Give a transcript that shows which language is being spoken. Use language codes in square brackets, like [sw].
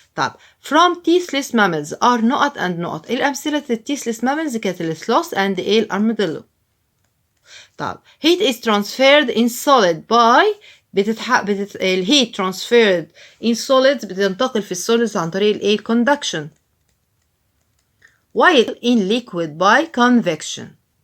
[en] طب from teethless mammals are نقط and نقط. [ar] الأمثلة [en] teethless mammals [ar] كانت السلوث and الأرماديلو. [en] طب heat is transferred in solid by الهيت transferred in solids [ar] بتنتقل في السوليدز عن طريق [en] conduction while in liquid by convection.